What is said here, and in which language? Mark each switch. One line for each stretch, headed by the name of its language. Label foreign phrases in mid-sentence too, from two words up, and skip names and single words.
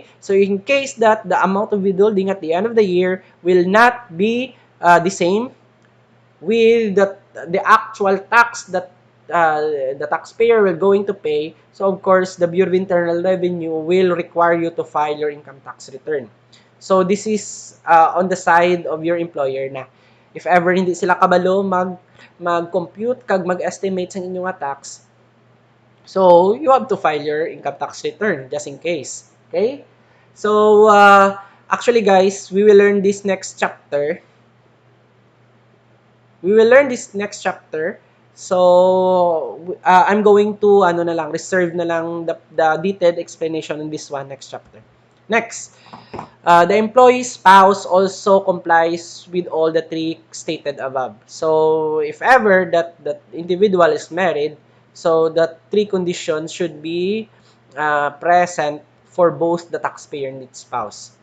English: So in case that the amount of withholding at the end of the year will not be the same with the actual tax that the taxpayer will going to pay, so of course, the Bureau of Internal Revenue will require you to file your income tax return. So this is on the side of your employer na. If ever
Hiligaynon: hindi sila kabalo mag-compute kag mag-estimate sa inyong tax,
English: so you have to file your income tax return just in case. Okay? So actually guys, we will learn this next chapter. So I'm going to reserve na lang the detailed explanation in this one next chapter. Next, the employee's spouse also complies with all the 3 stated above. So if ever that individual is married, so that 3 conditions should be present for both the taxpayer and its spouse.